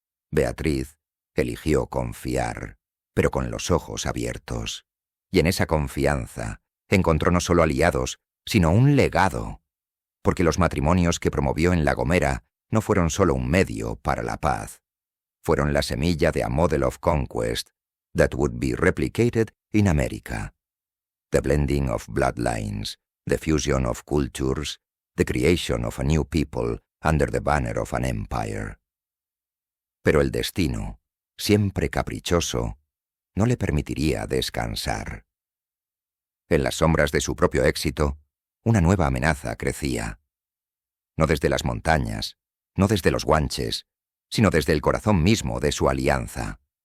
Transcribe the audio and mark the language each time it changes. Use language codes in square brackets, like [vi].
[es] Beatriz eligió confiar, pero con los ojos abiertos. Y en esa confianza encontró no solo aliados, sino un legado, porque los matrimonios que promovió en La Gomera no fueron solo un medio para la paz. Fueron la semilla de [en] a model of conquest that would be replicated in America. The blending of bloodlines, the fusion of cultures, the creation of a new people under the banner of an empire. [es] Pero el destino, siempre caprichoso, no le permitiría descansar. En las sombras de su propio éxito, una nueva amenaza crecía. No desde las montañas, no desde los guanches, sino desde el corazón mismo de su alianza.